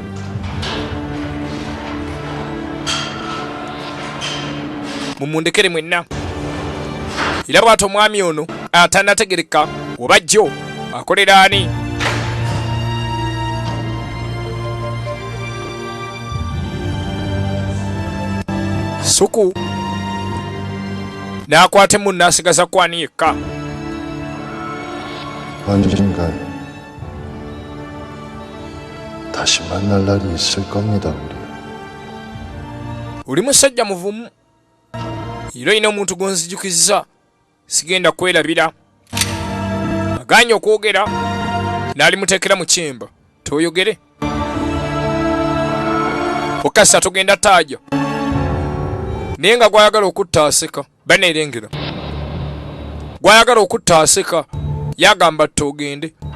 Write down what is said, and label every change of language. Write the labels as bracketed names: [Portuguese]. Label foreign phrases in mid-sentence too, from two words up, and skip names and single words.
[Ganda] mumundekere mwenna era bw'ati omwami ono atanategereka oba jjo akolera ani. Suku n'akwata emu n'asigaza kwani yekka. [Korean] 언젠간 다시 만날 날이 있을 겁니다, 우리. [Ganda] oli musajja muvumu era olina omuntu gonzijukiza sigenda kwerabira. aganye okwogera n'alimuteekera mu kyemba toyogere okasa tugenda taaja naye nga gwayagala okutta aseka baneerengera gwayagala okutta aseka yagamba togende.